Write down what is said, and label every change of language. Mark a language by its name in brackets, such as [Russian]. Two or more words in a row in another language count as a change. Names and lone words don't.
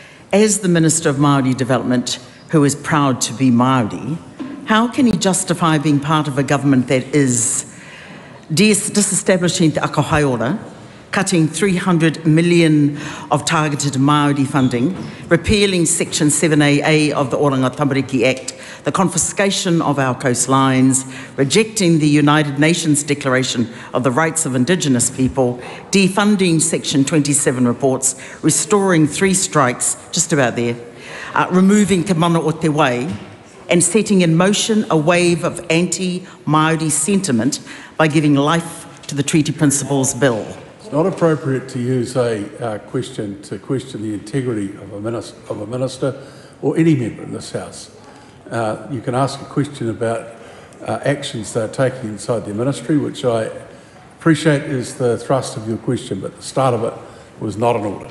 [English] As the Minister of Māori Development, who is proud to be Māori, how can he justify being part of a government that is disestablishing te ako haiora, cutting 300 million of targeted Māori funding, repealing Section 7AA of the Oranga Tamariki Act, the confiscation of our coastlines, rejecting the United Nations Declaration of the Rights of Indigenous People, defunding Section 27 reports, restoring 3 strikes, just about there, removing [Māori] te mana o te wai, [English] and setting in motion a wave of anti-Māori sentiment by giving life to the Treaty Principles Bill. It's not appropriate to use a question to question the integrity of a minister or any member in this House. You can ask a question about actions they're taking inside their ministry, which I appreciate is the thrust of your question, but the start of it was not an order.